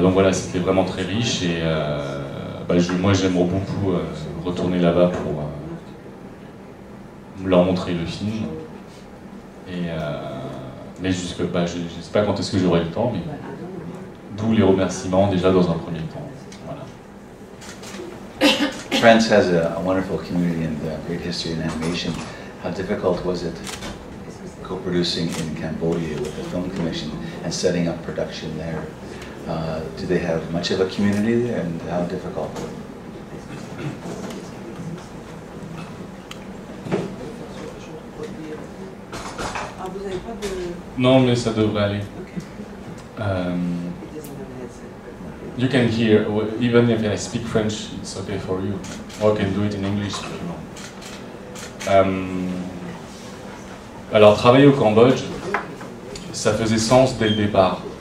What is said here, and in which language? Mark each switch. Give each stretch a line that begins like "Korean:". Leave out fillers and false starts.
French: Donc voilà, c'était vraiment très riche, et moi j'aimerais beaucoup retourner là-bas pour leur montrer le film. Mais je ne sais pas quand est-ce que j'aurai le temps, mais d'où les remerciements déjà dans un premier temps. Voilà.
English: France has a wonderful community and a great history in animation. How difficult was it co-producing in Cambodia with the Film Commission and setting up production there? Do they have much of a community there, and how difficult?
French: Non, mais ça devrait aller.
English: You can hear, even if I speak French, it's okay for you. Or I can do it in English if you want.
French: Alors, travailler au Cambodge, ça faisait sens dès le départ.